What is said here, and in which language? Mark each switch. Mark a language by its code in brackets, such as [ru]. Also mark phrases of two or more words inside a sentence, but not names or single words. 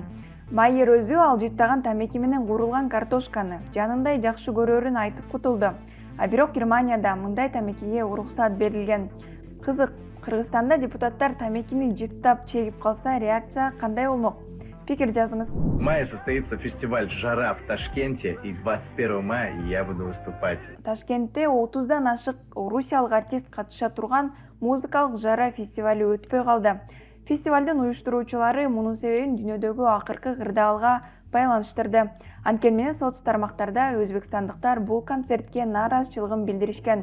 [ky] Майер өзү ал жыттаган тамеки менен куурулган картошканы жанындай жакшы көрөрүн айтып кутулду. А бирок Германияда мындай тамекиге уруксат берилген. Кызык, Кыргызстанда депутаттар тамекини жыттап чегип калса реакция кандай болмок? Пикир жазыңыз. [ru] В мае состоится фестиваль «Жара» в Ташкенте, и 21 мая я буду выступать. [ky] Ташкентте 30дан ашык орусиялык артист катыша турган музыкалык «Жара» фестивали өтпөй калды. Фестивалдын уюштуруучулары мунун себебин дүйнөдөгү акыркы кырдаалга байланыштырды. Анткени менен соц тармактарда өзбекстандыктар бул концертке нааразычылыгын билдиришкен.